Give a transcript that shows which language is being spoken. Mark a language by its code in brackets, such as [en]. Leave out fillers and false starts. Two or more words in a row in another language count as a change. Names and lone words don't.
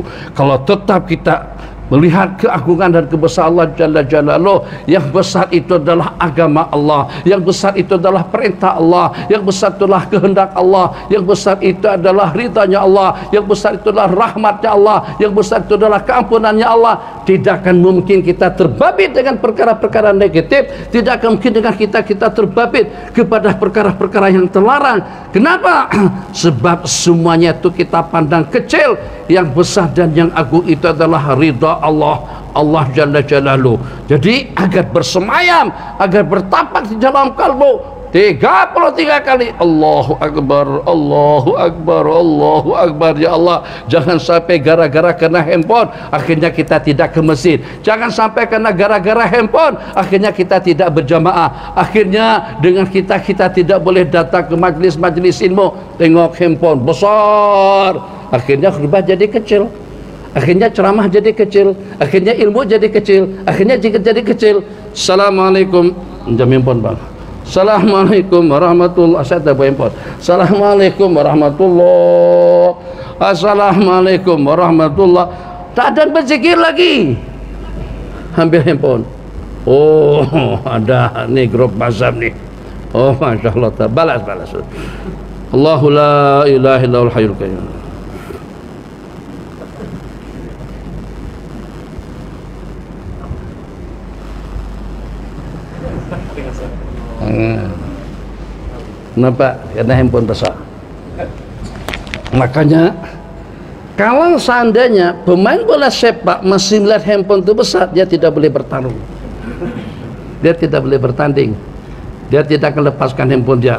[ms] Kalau tetap kita melihat keagungan dan kebesaran Allah [ar] جل جلاله, [ms] yang besar itu adalah agama Allah, yang besar itu adalah perintah Allah, yang besar itulah kehendak Allah, yang besar itu adalah ridhanya Allah, yang besar itu adalah rahmatnya Allah, yang besar itu adalah keampunannya Allah. Tidak akan mungkin kita terbabit dengan perkara-perkara negatif, tidak akan mungkin dengan kita terbabit kepada perkara-perkara yang terlarang. Kenapa? Sebab semuanya itu kita pandang kecil, yang besar dan yang agung itu adalah ridha Allah [ar] جل جلاله. [ms] Jadi agar bersemayam, agar bertapak di dalam kalbu 33 kali [ar] الله أكبر، الله أكبر، الله أكبر. [ms] Ya Allah, jangan sampai gara-gara kena handphone akhirnya kita tidak ke masjid. Jangan sampai kena gara-gara handphone akhirnya kita tidak berjamaah. Akhirnya dengan kita tidak boleh datang ke majlis-majlis ilmu. Tengok handphone besar, akhirnya khutbah jadi kecil, akhirnya ceramah jadi kecil, akhirnya ilmu jadi kecil, akhirnya zikir jadi kecil. Assalamualaikum, jamin pun bang. [ar] السلام عليكم ورحمة الله. [ms] Saya tak boleh import. [ar] السلام عليكم ورحمة الله. السلام عليكم ورحمة الله. [ms] Tak ada berzikir lagi. Ambil handphone. Oh, ada ni grup mazhab ni. Oh, [ar] ما شاء الله. [ms] Balas. [ar] الله لا إله إلا الله الحي القيوم. [ms] Kenapa? Karena handphone besar. Makanya kalau seandainya pemain bola sepak masih melihat handphone itu besar, dia tidak boleh bertarung, dia tidak boleh bertanding, dia tidak akan lepaskan handphone dia.